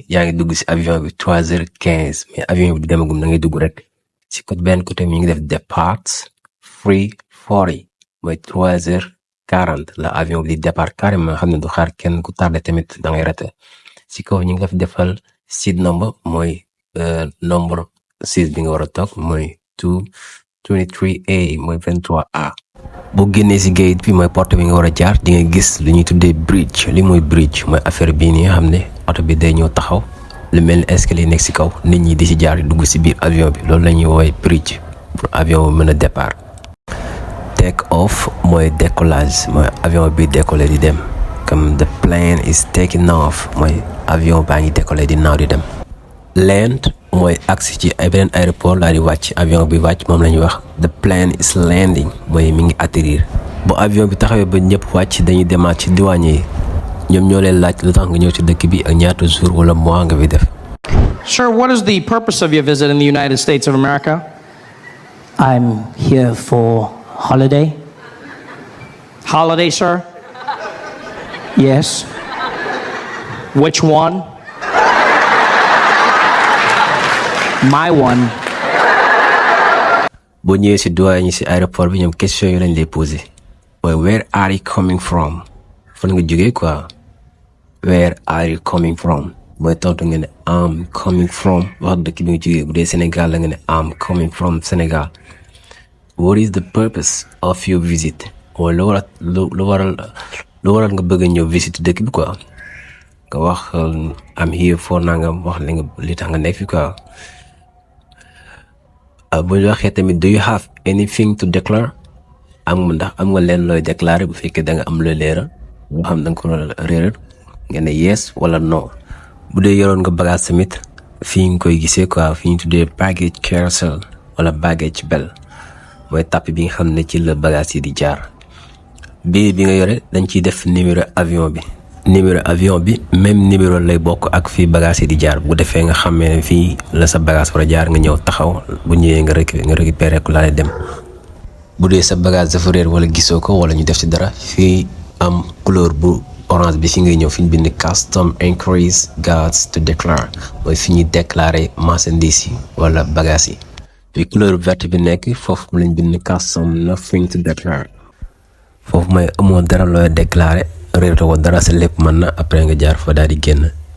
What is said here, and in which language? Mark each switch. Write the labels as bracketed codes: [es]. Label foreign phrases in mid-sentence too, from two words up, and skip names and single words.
[wo] yaa ngi dugg si avion bi 3h15 mais avion bi demagum da ngay dugg rek si benn côté mi ngi def départ 3:40 mooy 3h40 la avion bi di départ carrément xam ne du xaar kenn ku tardé tamit da ngay raté si kaw ñu ngi la fi defal [en] seat number [wo] mooy nombre 6 bi nga war a toog mooy 223A mooy 23A. boo génnee si gate bi mooy porte bi nga war a jaar di nga gis lu ñuy tuddee bridge li mooy bridge mooy affaire bii nii nga xam ne oto bi day ñëw taxaw lu mel ni escalier nekk si kaw nit ñi di si jaar di dugg si biir avion bi loolu la ñuy woowee bridge pour avion bi mën a départ. [en] take off [wo] mooy décollage mooy avion bi décoller di dem comme [en] the plane is taking off [wo] mooy avion baa ngi décoller di naaw di dem. land mooy agsi ci ay beneen aéroport laa di wàcc avion bi wàcc moom la ñuy wax [en] the plane is landing [wo] mooy mi ngi atterrir bu avion bi taxawee ba ñëpp wàcc dañuy demaat ci douanier yi ñoom ñoo leen laaj lu tax nga ñëw ci dëkk bi ak ñaata jour wala mois nga fi def. [en] Sir, what is the purpose of your visit in the United States of America? I'm here for holiday. Holiday, sir? Yes. Which one? My one. [wo] boo ñëwee ci douane yi ci aéroport bi ñoom question yi lañ lay poser mooy [en] where are you coming from [wo] fan nga jógee quoi [en] where are you coming from [wo] mooy tontu nga ne [en] I'm coming from [wo] wax dëkk bi nga jógee bu dee Sénégal la nga ne [en] I'm coming from Sénégal. What is the purpose of your visit [wo] mooy lu waral nga bëgg a ñëw visite dëkk bi quoi nga wax [en] I'm here for [wo] nangam wax li tax nga nekk fi quoi. bu ñu waxee tamit [en] do you have anything to declare [wo] ndax am nga leen looy déclarer bu fekkee da nga am looy leeral boo xam da nga ko réeral nga ne yes wala non. bu dee yoroon nga bagage tamit fii nga koy gisee quoi fi ñu tuddee [en] baggage carousel [wo] wala [en] baggage bell [wo] mooy tapis bi nga xam ne ci la bagage yi di jaar. bi nga yore dañ ciy def numéro avion bi. numéro avion bi même numéro lay bokk ak fii bagage yi di jaar bu defee nga xamee ne fii la sa bagage war a jaar nga ñëw taxaw bu ñëwee nga récupérer ko laa dem. bu dee sa bagage dafa réer wala gisoo ko wala ñu def ci dara fii am couleur bu orange bi fi ngay ñëw fi ñu bind [en] custom inquiries guards to declare [wo] mooy fi ñuy déclarer marchandise yi wala bagage yi. fii [fr] couleur verte [wo] bi nekk foofu lañ bind [en] custom nothing to declare [wo] foofu mooy amoo dara looy déclarer réer ko dara sa lépp mën na après nga jaar fa daal di génn.